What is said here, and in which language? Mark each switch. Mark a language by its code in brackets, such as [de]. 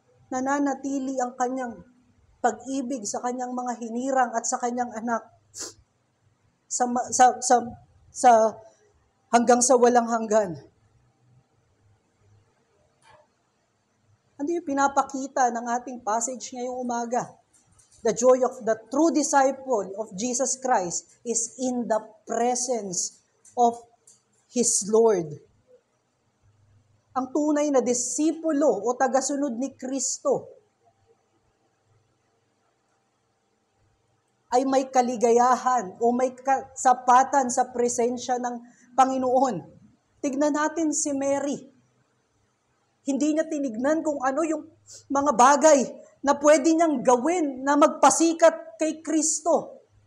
[tl] Nananatili ang kanyang pag-ibig sa kanyang mga hinirang at sa kanyang anak sa hanggang sa walang hanggan. Ano yung pinapakita ng ating passage ngayong umaga? [en] The joy of the true disciple of Jesus Christ is in the presence of His Lord. [tl] Ang tunay na disipulo o tagasunod ni Kristo ay may kaligayahan o may kasapatan sa presensya ng Panginoon. Tignan natin si Mary. Hindi niya tinignan kung ano yung mga bagay na pwede niyang gawin na magpasikat kay Kristo.